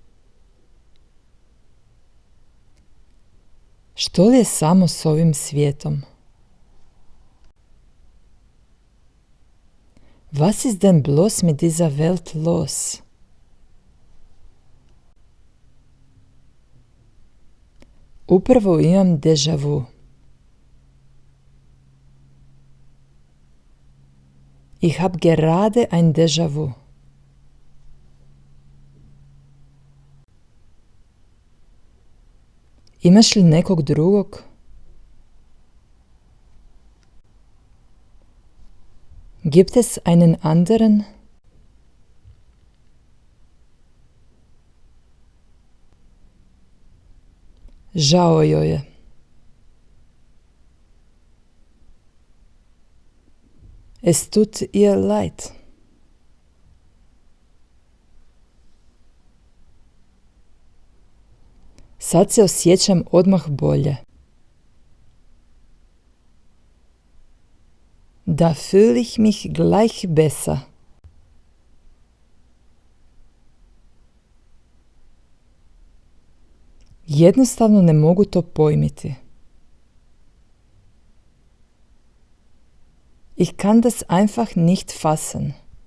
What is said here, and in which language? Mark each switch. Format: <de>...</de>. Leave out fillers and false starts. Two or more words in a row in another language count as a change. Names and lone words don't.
<hr>Što li je samo s ovim svijetom?</hr> <de>Was ist denn bloß mit dieser Welt los?</de> <hr>Upravo imam déjà vu.</hr> <de>Ich hab gerade ein déjà vu.</de> <hr>Imaš li nekog drugog?</hr> <de>Gibt es einen anderen?</de> <hr>Žao joj je.</hr> <de>Es tut ihr leid.</de> <hr>Sad se osjećam odmah bolje.</hr> <de>Da fühle ich mich gleich besser.</de> <hr>Jednostavno ne mogu to pojmiti.</hr> <de>Ich kann das einfach nicht fassen.</de>